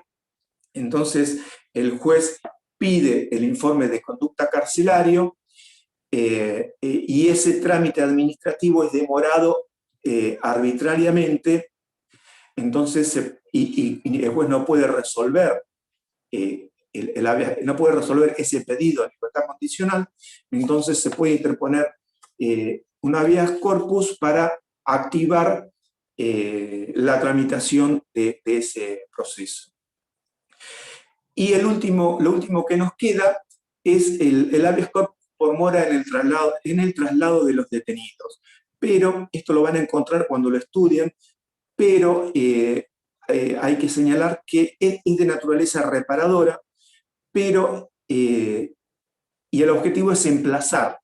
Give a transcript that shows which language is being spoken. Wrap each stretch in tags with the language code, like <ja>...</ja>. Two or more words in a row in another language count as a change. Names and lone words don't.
<es>Entonces el juez pide el informe de conducta carcelario y ese trámite administrativo es demorado arbitrariamente, entonces y el juez no puede resolver no puede resolver ese pedido de libertad condicional, entonces se puede interponer un</es> <la>habeas corpus</la> <es>para activar la tramitación de ese proceso. Y lo último que nos queda es el</es> <la>habeas corpus</la> <es>por mora en el traslado de los detenidos. Pero, esto lo van a encontrar cuando lo estudien, pero hay que señalar que es de naturaleza reparadora, pero, y el objetivo es emplazar.</es>